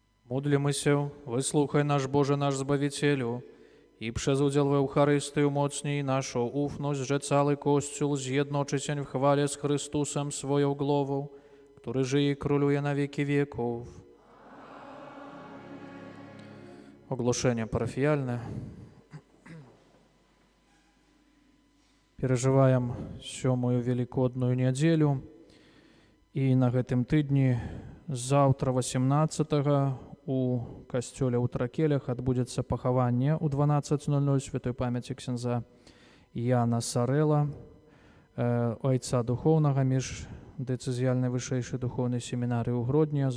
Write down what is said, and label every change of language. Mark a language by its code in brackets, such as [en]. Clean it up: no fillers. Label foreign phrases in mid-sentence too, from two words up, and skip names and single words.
[pl] Módlімся, [be] вислухай наш Боже, наш Збавителю, і [pl] przez udział w Eucharystii umocnij naszą ufność, że cały Kościół zjednoczyć w chwale z Chrystusem swoją głową, który żyje i króluje na wieki wieków. Ogłoszenie parafialne. [be] Перажываем сёмую великодную нядзелю, і на гэтым тыдні заўтра 18 у касцёле ў Тракелях адбудзецца пахаванне ў 12:00 святой памяці ксяндза Яна Сарэла, айца духоўнага міждэцызіяльнай вышэйшай духоўнай семінарыі ў Гродні.